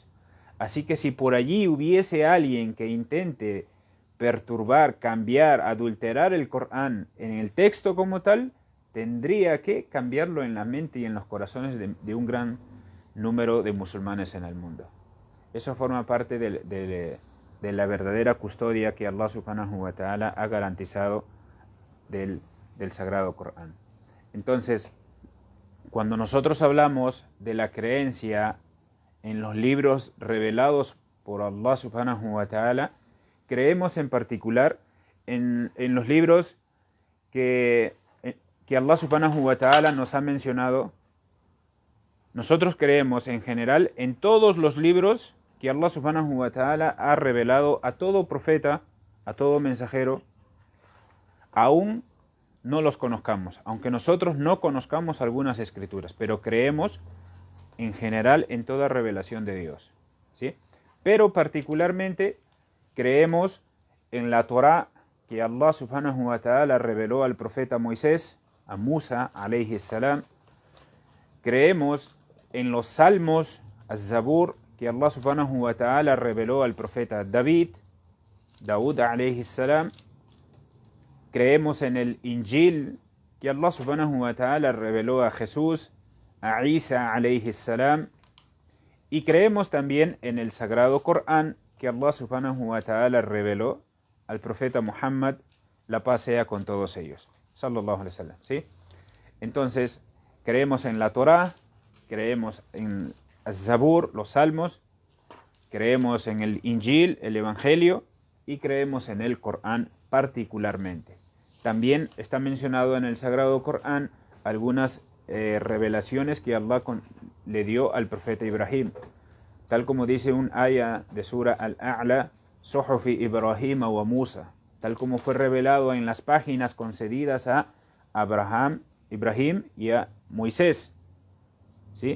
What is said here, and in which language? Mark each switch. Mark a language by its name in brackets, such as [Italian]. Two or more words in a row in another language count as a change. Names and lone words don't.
[Spanish] Así que si por allí hubiese alguien que intente perturbar, cambiar, adulterar el Corán en el texto como tal, tendría que cambiarlo en la mente y en los corazones de un gran número de musulmanes en el mundo. Eso forma parte de la verdadera custodia que Allah [Arabic] سبحانه وتعالى [Spanish] ha garantizado del Sagrado Corán. Entonces, cuando nosotros hablamos de la creencia en los libros revelados por Allah [Arabic] سبحانه وتعالى, [Spanish] creemos en particular en los libros que Allah [Arabic] سبحانه وتعالى [Spanish] nos ha mencionado. Nosotros creemos en general en todos los libros que Allah [Arabic] سبحانه وتعالى [Spanish] ha revelado a todo profeta, a todo mensajero, aún no los conozcamos, aunque nosotros no conozcamos algunas escrituras, pero creemos en general en toda revelación de Dios, ¿sí? Pero particularmente creemos en la Torá que Allah [Arabic] سبحانه وتعالى [Spanish] reveló al profeta Moisés, a Musa [Arabic] عليه السلام. [Spanish] Creemos en los salmos, az-Zabur, que Allah [Arabic] سبحانه وتعالى [Spanish] reveló al profeta Daud [Arabic] عليه السلام. [Spanish] Creemos en el Injil, que Allah [Arabic] سبحانه وتعالى [Spanish] reveló a Jesús, a Isa [Arabic] عليه السلام. [Spanish] Y creemos también en el Sagrado Corán, que Allah [Arabic] سبحانه وتعالى [Spanish] reveló al profeta Muhammad, la paz sea con todos ellos, [Arabic] صلى الله عليه وسلم, [Spanish] ¿sí? Entonces, creemos en la Torá, creemos en az-Zabur, los salmos, creemos en el Injil, el Evangelio, y creemos en el Corán particularmente. También está mencionado en el Sagrado Corán algunas revelaciones que Allah le dio al profeta Ibrahim, tal como dice un aya de Sura Al-A'la, [Arabic] صحف إبراهيم وموسى, [Spanish] tal como fue revelado en las páginas concedidas a Ibrahim y a Moisés, ¿sí?